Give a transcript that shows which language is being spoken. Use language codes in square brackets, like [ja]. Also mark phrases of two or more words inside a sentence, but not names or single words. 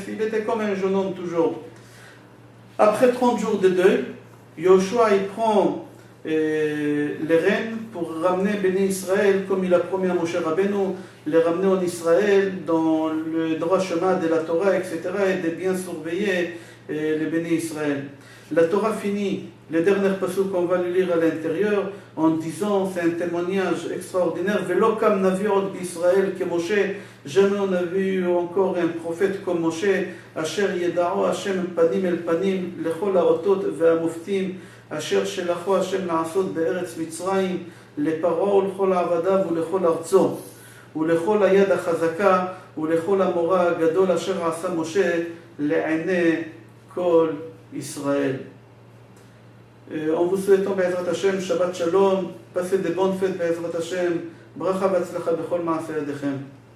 [fr] Il était comme un jeune homme toujours. Après 30 jours de deuil, Yoshua, il prend les rênes pour ramener [he] בני ישראל, [fr] comme il a promis à Moshe Rabbeinu, les ramener en Israël dans le droit chemin de la Torah, etc., et de bien surveiller les [he] בני ישראל. [fr] La Torah finit, les derniers passages qu'on va le lire à l'intérieur, en disant, c'est un témoignage extraordinaire, [he] ולא קם נביא עוד בישראל [fr] que Moshe, jamais on a vu encore un prophète comme Moshe, [he] אשר ידעו השם פנים אל פנים לכל האותות והמופתים אשר שלחו השם לעשות בארץ מצרים, לפרעה ולכל העבדיו ולכל ארצו ולכל היד החזקה ולכל המורא הגדול אשר עשה משה לעיני כל ישראל. [fr] En vous souhaitant [he] בעזרת השם שבת שלום, [fr] passez de bonnes fêtes [he] בעזרת השם ברכה והצלחה בכל מעשה ידיכם.